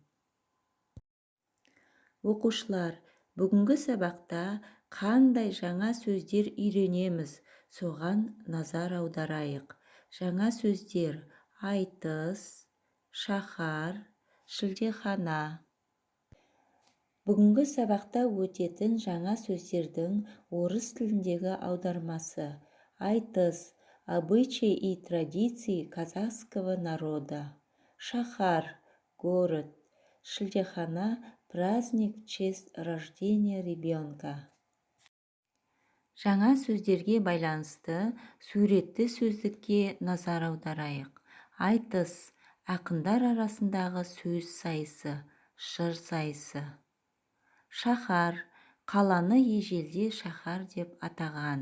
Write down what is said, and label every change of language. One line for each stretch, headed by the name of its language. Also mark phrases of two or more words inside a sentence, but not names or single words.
Kazakh: Оқушылар, бүгінгі сабақта қандай жаңа сөздер үйренеміз, соған назар аударайық. Жаңа сөздер айтыс, шаһар, шілдехана. Бүгінгі сабақта өтетін жаңа сөздердің орыс тіліндегі аудармасы: айтыс –
Russian: обычаи и традиции казахского народа. Шахар – город. Шілдехана – праздник в честь рождения ребенка.
Kazakh: Жаңа сөздерге байланысты суретті сөздікке назар аударайық. Айтыс – ақындар арасындағы сөз сайысы, жыр сайысы. Шахар – қаланы ежелде шаһар деп атаған.